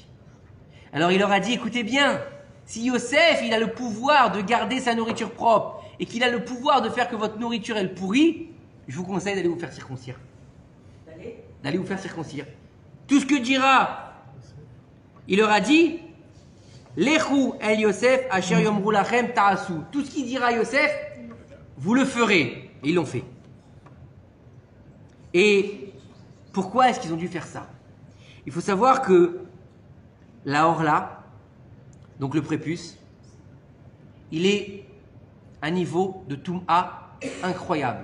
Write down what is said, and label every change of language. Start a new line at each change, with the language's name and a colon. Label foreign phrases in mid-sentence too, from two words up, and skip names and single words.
French: Alors il leur a dit: écoutez bien, si Yosef il a le pouvoir de garder sa nourriture propre et qu'il a le pouvoir de faire que votre nourriture elle pourrit, je vous conseille d'aller vous faire circoncire. D'aller vous faire circoncire. Tout ce que dira, il leur a dit:
Hebrew: Lechu el Yosef asher yomru lachem ta'asu.
French: Tout ce qu'il dira Yosef, vous le ferez. Et ils l'ont fait. Et pourquoi est-ce qu'ils ont dû faire ça? Il faut savoir que la Orla, donc le prépuce, il est à un niveau de Touma incroyable.